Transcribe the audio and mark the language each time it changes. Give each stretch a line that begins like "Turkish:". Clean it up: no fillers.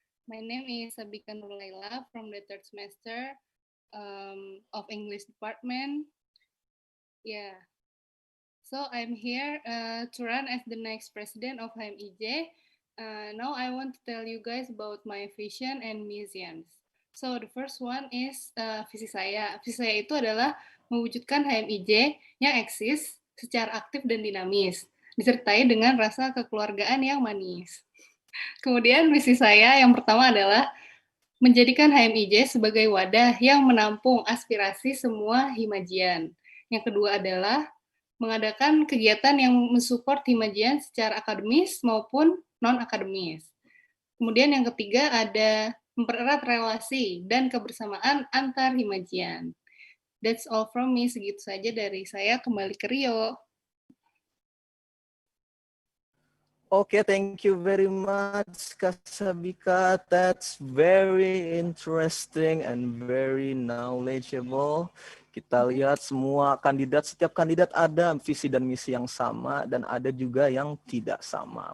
English: My name is Sabika Nurlaila from the 3rd semester of English department. Yeah. So I'm here to run as the next president of HMIJ. Now I want to tell you guys about my vision and missions. So the first one is
Indonesian: visi saya. Visi saya itu adalah mewujudkan HMIJ yang eksis secara aktif dan dinamis, disertai dengan rasa kekeluargaan yang manis. Kemudian misi saya yang pertama adalah menjadikan HMIJ sebagai wadah yang menampung aspirasi semua Himajian. Yang kedua adalah mengadakan kegiatan yang mensupport Himajian secara akademis maupun non-akademis. Kemudian yang ketiga ada mempererat relasi dan kebersamaan antar Himajian.
English: That's all from me,
Indonesian: segitu saja dari saya, kembali ke Rio.
English: Okay, thank you very much, Kak Sabika. That's very interesting and very knowledgeable.
Indonesian: Kita lihat setiap kandidat ada visi dan misi yang sama dan ada juga yang tidak sama.